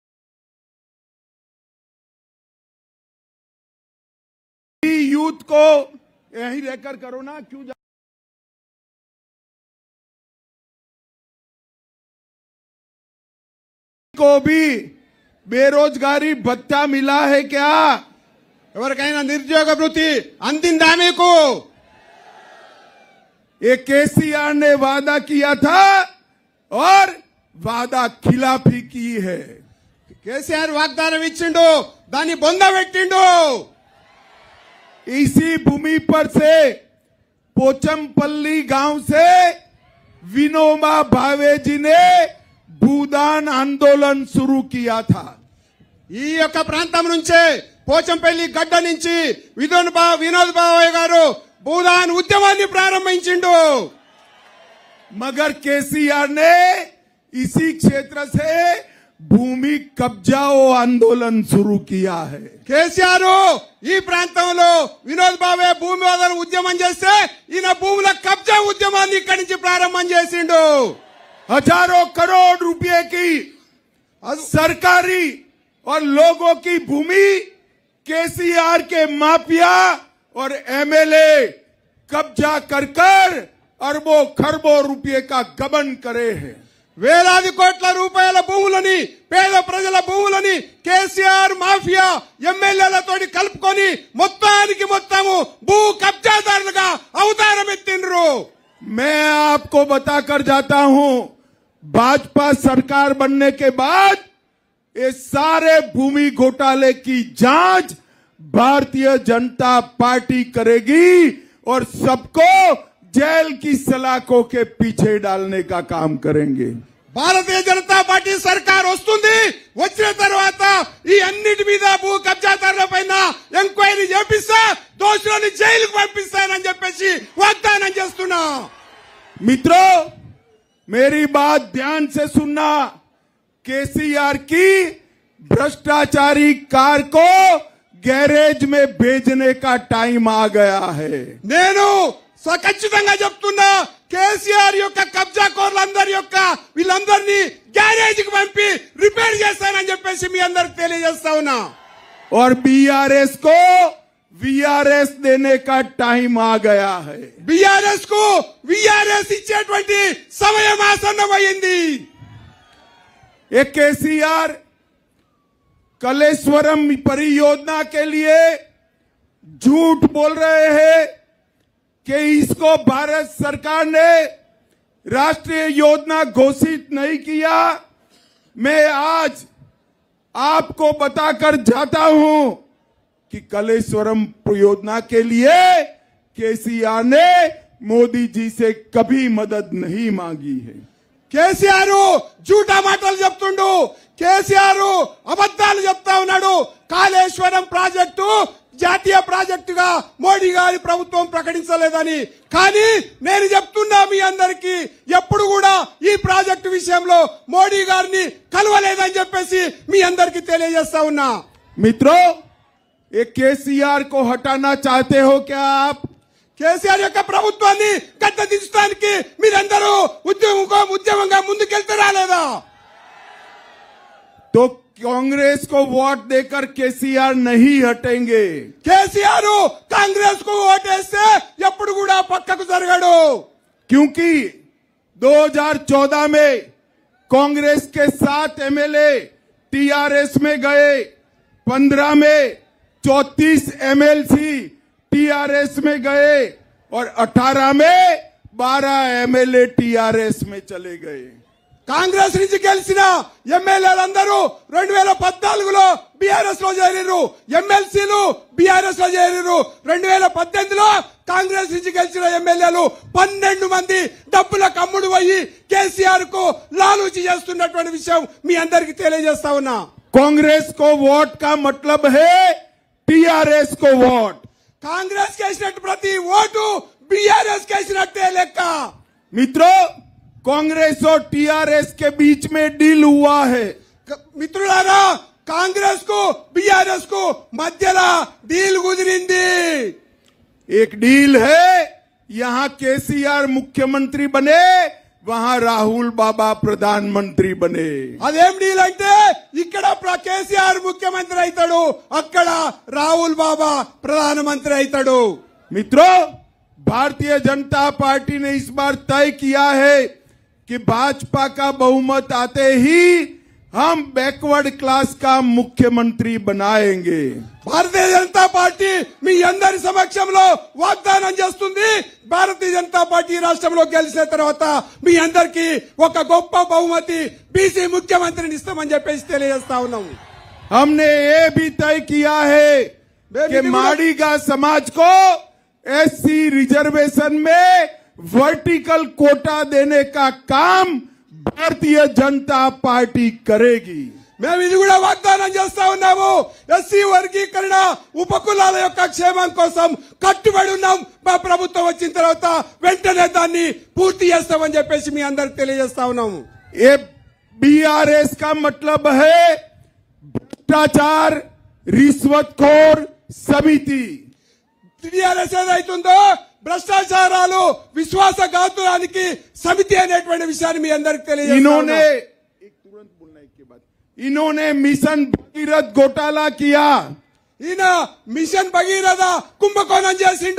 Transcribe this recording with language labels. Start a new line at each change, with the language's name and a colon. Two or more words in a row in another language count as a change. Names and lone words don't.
Hindi: यूथ को यहीं रहकर करो ना, क्यों को भी बेरोजगारी भत्ता मिला है क्या?
Telugu: ఎవరికైనా నిరుద్యోగ వృత్తి అందిందా మీకు?
Hindi: ये केसीआर ने वादा किया था और वादा खिलाफी की है।
Telugu: కేసీఆర్ వాగ్దానం ఇచ్చిండు, దాన్ని బొంద పెట్టిండు।
Hindi: इसी भूमि पर से पोचमपल्ली गांव से विनोबा भावे जी ने भूदान आंदोलन शुरू किया था।
Telugu: ఈ యొక్క ప్రాంతం నుంచే పోచంపల్లి గడ్డ నుంచి వినోద్ భావే గారు భూదాన్ ఉద్యమాన్ని ప్రారంభించిండు।
Hindi: मगर केसीआर ने इसी क्षेत्र से भूमि कब्जाओ आंदोलन शुरू किया है।
Telugu: కేసీఆర్ ఈ ప్రాంతంలో వినోద్ భావే భూమి వదల ఉద్యమం చేస్తే ఈయన భూముల కబ్జా ఉద్యమాన్ని ఇక్కడి నుంచి ప్రారంభం చేసిండు।
Hindi: हजारों करोड़ रुपए की सरकारी और लोगों की भूमि केसीआर के माफिया और एमएलए कब्जा कर अरबों खरबों रुपये का गबन करे हैं।
Telugu: వేలాది కోట్ల రూపాయల భూములని, పేద ప్రజల భూములని కేసీఆర్ మాఫియా ఎమ్మెల్యేలతోటి కలుపుకొని మొత్తానికి మొత్తము భూ కబ్జాదారులుగా అవతారం ఎత్తిండ్రు।
Hindi: मैं आपको बताकर जाता हूं, भाजपा सरकार बनने के बाद ये सारे भूमि घोटाले की जांच भारतीय जनता पार्टी करेगी और सबको जेल की सलाखों के पीछे डालने का काम करेंगे।
Telugu: భారతీయ జనతా పార్టీ సర్కార్ వస్తుంది, వచ్చిన తర్వాత ఈ అన్నిటి మీద భూ కబ్జాదారుల పైన ఎంక్వైరీ చేపిస్తా, దోషులను జైలుకు పంపిస్తానని చెప్పేసి వాగ్దానం చేస్తున్నా।
Hindi: मित्रों, मेरी बात ध्यान से सुनना। केसीआर की भ्रष्टाचारी कार को गैरेज में भेजने का टाइम आ गया है।
Telugu: నేను ఖచ్చితంగా చెప్తున్నా, కేసీఆర్ యొక్క కబ్జా కోర్లందరి యొక్క వీళ్ళందరినీ గ్యారేజ్ కి పంపి రిపేర్ చేస్తానని చెప్పేసి మీ అందరికి తెలియజేస్తా ఉన్నా।
Hindi: और बीआरएस को वीआरएस देने का टाइम आ गया है।
Telugu: బీఆర్ఎస్ కు వీఆర్ఎస్ ఇచ్చేటువంటి సమయం ఆసన్నమైంది।
Hindi: एक केसीआर कलेश्वरम परियोजना के लिए झूठ बोल रहे हैं कि इसको भारत सरकार ने राष्ट्रीय योजना घोषित नहीं किया। मैं आज आपको बताकर जाता हूं कि कलेश्वरम परियोजना के लिए केसीआर ने मोदी जी से कभी मदद नहीं मांगी है।
Telugu: కేసీఆర్ జూటా మాటలు చెప్తుండు, కేసీఆర్ అబద్ధాలు చెప్తా ఉన్నాడు। కాళేశ్వరం ప్రాజెక్టు జాతీయ ప్రాజెక్టుగా మోడీ గారి ప్రభుత్వం ప్రకటించలేదని, కానీ నేను చెప్తున్నా మీ అందరికీ, ఎప్పుడు కూడా ఈ ప్రాజెక్టు విషయంలో మోడీ గారిని కలవలేదని చెప్పేసి మీ అందరికీ తెలియజేస్తా ఉన్నా।
Hindi: मित्रों, ये केसीआर को हटाना चाहते हो क्या आप?
Telugu: కేసీఆర్ యొక్క ప్రభుత్వాన్ని గడ్డ దించడానికి మీరందరూ ఉద్యమంగా ముందుకెళ్తారా లేదా?
Hindi: तो कांग्रेस को वोट देकर केसीआर नहीं हटेंगे।
Telugu: కేసీఆర్ కాంగ్రెస్ కు ఓటేస్తే ఎప్పుడు కూడా పక్కకు జరగడు।
Hindi: क्योंकि 2014 में कांग्रेस के 7 एमएलए टीआरएस में गए, 15 में 34 एमएलसी टीआरएस में गए और 18 में 12 एमएलए टीआरएस में चले गए।
Telugu: కాంగ్రెస్ నుంచి గెలిచిన ఎమ్మెల్యేలందరూ 2014లో బీఆర్ఎస్ లో చేరారు, ఎమ్మెల్సీలు బీఆర్ఎస్ లో చేరారు। 2018లో కాంగ్రెస్ నుంచి గెలిచిన ఎమ్మెల్యేలు 12 మంది డబ్బుల కమ్ముడు పోయి కేసీఆర్ కు లాలూచి చేస్తున్నటువంటి విషయం మీ అందరికీ తెలియజేస్తా ఉన్నా।
Hindi: कांग्रेस को वोट का मतलब है टीआरएस को वोट।
Telugu: కాంగ్రెస్ కేసినట్టు ప్రతి ఓటు బీఆర్ఎస్ కేసినట్టే లెక్క।
Hindi: मित्रों, कांग्रेस और टीआरएस के बीच में डील हुआ है।
Telugu: మిత్రులారా, కాంగ్రెస్ కు బీఆర్ఎస్ కు మధ్యలో డీల్ కుదిరింది।
Hindi: एक डील है, यहां केसीआर मुख्यमंत्री बने, वहां राहुल बाबा प्रधानमंत्री बने।
Telugu: అదేం డీల్ అంటే, ఇక్కడ కేసీఆర్ ముఖ్యమంత్రి అవుతాడు, అక్కడ రాహుల్ బాబా ప్రధానమంత్రి అవుతాడు।
Hindi: मित्रों, भारतीय जनता पार्टी ने इस बार तय किया है कि भाजपा का बहुमत आते ही हम
English: backward class
Hindi: का मुख्यमंत्री बनाएंगे।
Telugu: భారతీయ జనతా పార్టీ మీ అందరి సమక్షంలో వాగ్దానం చేస్తుంది, భారతీయ జనతా పార్టీ రాష్ట్రంలో గెలిచిన తర్వాత మీ అందరికీ ఒక గొప్ప బహుమతి బీసీ ముఖ్యమంత్రిని ఇస్తామని చెప్పేసి తెలియజేస్తా ఉన్నాం।
Hindi: हमने ये भी तय किया है कि माड़ीगा समाज को
English: SC reservation
Hindi: में
English: vertical quota
Hindi: देने का काम भारतीय जनता पार्टी करेगी।
Telugu: మేము ఇది కూడా వాగ్దానం చేస్తా ఉన్నాము, ఎస్సీ వర్గీకరణ ఉపకులాల యొక్క క్షేమం కోసం కట్టుబడి ఉన్నాం। మా ప్రభుత్వం వచ్చిన తర్వాత వెంటనే దాన్ని పూర్తి చేస్తామని చెప్పేసి మీ అందరికి తెలియజేస్తా ఉన్నాము।
Hindi: ये बीआरएस का मतलब है भ्रष्टाचार रिश्वतखोर समिति।
Telugu: టీఆర్ఎస్ ఏదైతుందో భ్రష్టాచారాలు విశ్వాసఘాతురానికి సమితి అనేటువంటి విషయాన్ని మీ అందరికి తెలియజేస్తా
Hindi: इन्होंने मिशन भगीरथ घोटाला किया।
Telugu: ఈయన మిషన్ భగీరథ కుంభకోణం చేసిండు।